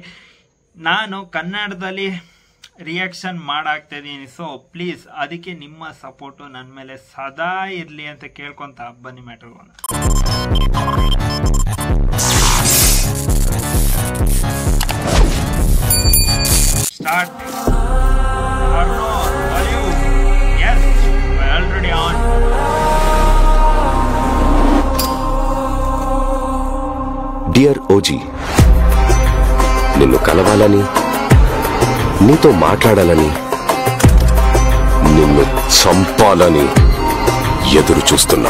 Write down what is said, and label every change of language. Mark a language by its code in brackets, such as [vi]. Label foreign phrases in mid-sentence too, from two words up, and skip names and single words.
[kn] ನಾನು ಕನ್ನಡದಲ್ಲಿ ರಿಯಾಕ್ಷನ್ ಮಾಡಾಕ್ತಾ ಇದ್ದೀನಿ, [en] so please [kn] ಅದಕ್ಕೆ ನಿಮ್ಮ ಸಪೋರ್ಟು ನನ್ನ ಮೇಲೆ ಸದಾ ಇರಲಿ ಅಂತ ಕೇಳ್ಕೊಂತ ಬನ್ನಿ ಮ್ಯಾಟ್ರಿಗೆ ಹೋಗೋಣ. ಸ್ಟಾರ್ಟ್. [en] already on. [te] డియర్ ఓజీ, నిన్ను కలవాలని, నీతో మాట్లాడాలని, నిన్ను చంపాలని ఎదురు చూస్తున్నా.